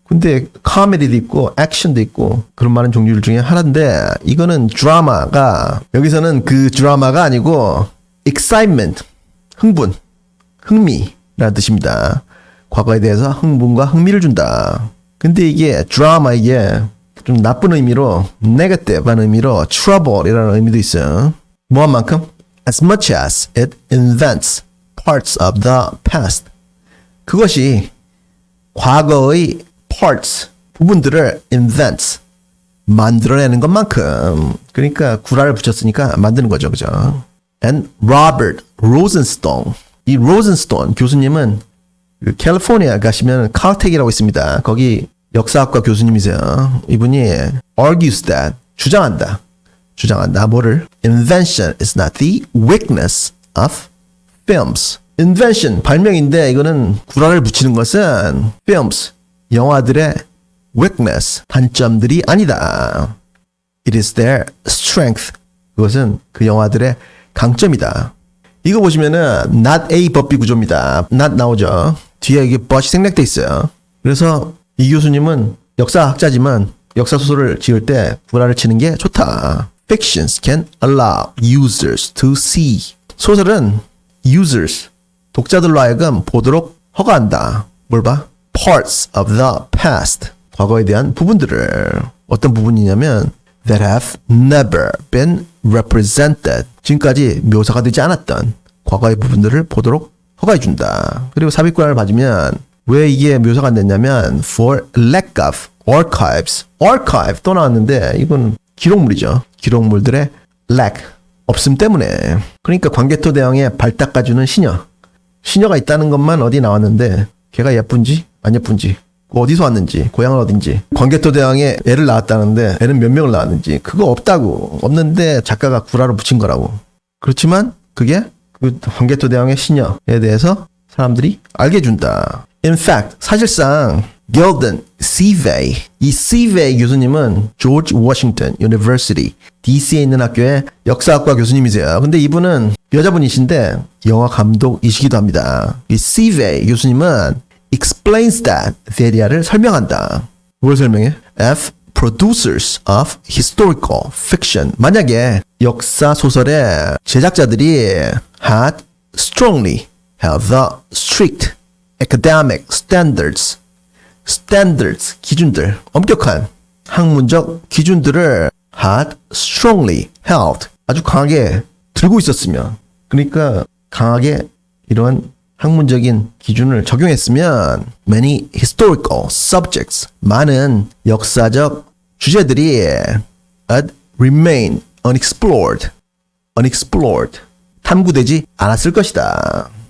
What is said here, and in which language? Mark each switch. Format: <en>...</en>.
<ko>근데 코미디도 있고 액션도 있고 그런 많은 종류 중에 하나인데 이거는 드라마가 여기서는 그 드라마가 아니고 excitement, 흥분, 흥미라는 뜻입니다. 과거에 대해서 흥분과 흥미를 준다. 근데 이게 드라마 이게 좀 나쁜 의미로 negative한 의미로 trouble이라는 의미도 있어요. 뭐한 만큼?</ko> <en>As much as it invents parts of the past.</en> <ko>그것이 과거의 parts, 부분들을 invents, 만들어내는 것만큼. 그러니까 구라를 붙였으니까 만드는 거죠. 그죠?</ko> <en>And Robert Rosenstone.</en> <ko>이 Rosenstone 교수님은 그 캘리포니아 가시면 칼텍이라고 있습니다. 거기 역사학과 교수님이세요. 이분이</ko> <en>argues that,</en> <ko>주장한다. 뭐를?</ko> <en>Invention is not the weakness of films.</en> <ko>Invention, 발명인데 이거는 구라를 붙이는 것은 films, 영화들의 weakness, 단점들이 아니다.</ko> <en>It is their strength.</en> <ko>그것은 그 영화들의 강점이다. 이거 보시면은 not a 법비 구조입니다. not 나오죠. 뒤에 이게 but이 생략돼 있어요. 그래서 이 교수님은 역사학자지만 역사소설을 지을 때 구라를 치는 게 좋다.</ko> <en>Fictions can allow users to see.</en> <ko>소설은 users, 독자들로 하여금 보도록 허가한다. 뭘 봐?</ko> <en>Parts of the past.</en> <ko>과거에 대한 부분들을. 어떤 부분이냐면</ko> <en>that have never been represented.</en> <ko>지금까지 묘사가 되지 않았던 과거의 부분들을 보도록 허가해준다. 그리고 삽입관을 봐주면 왜 이게 묘사가 안 됐냐면</ko> <en>for lack of archives.</en> <ko>archive 또 나왔는데 이건 기록물이죠. 기록물들의 lack, 없음 때문에. 그러니까 광개토대왕의 발 닦아주는 시녀가 있다는 것만 어디 나왔는데 걔가 예쁜지 안 예쁜지 어디서 왔는지 고향은 어딘지 광개토대왕에 애를 낳았다는데 애는 몇 명을 낳았는지 그거 없다고. 없는데 작가가 구라로 붙인 거라고. 그렇지만 그게 그 광개토대왕의 시녀에 대해서 사람들이 알게 준다. In fact, 사실상 Gildon Seavey, 이 Seavey 교수님은 George Washington University, DC에 있는 학교의 역사학과 교수님이세요. 근데 이분은 여자분이신데 영화 감독이시기도 합니다. 이 Cvey 교수님은 explains that을 설명한다. 뭘 설명해?</ko> <en>F producers of historical fiction.</en> <ko>만약에 역사 소설의 제작자들이</ko> <en>had strongly held the strict academic standards</en> <ko>기준들, 엄격한 학문적 기준들을</ko> <en>had strongly held</en> <ko>아주 강하게 들고 있었으면, 그러니까 강하게 이러한 학문적인 기준을 적용했으면</ko> <en>many historical subjects</en> <ko>많은 역사적 주제들이</ko> <en>had remained unexplored</en> <ko>탐구되지 않았을 것이다.</ko>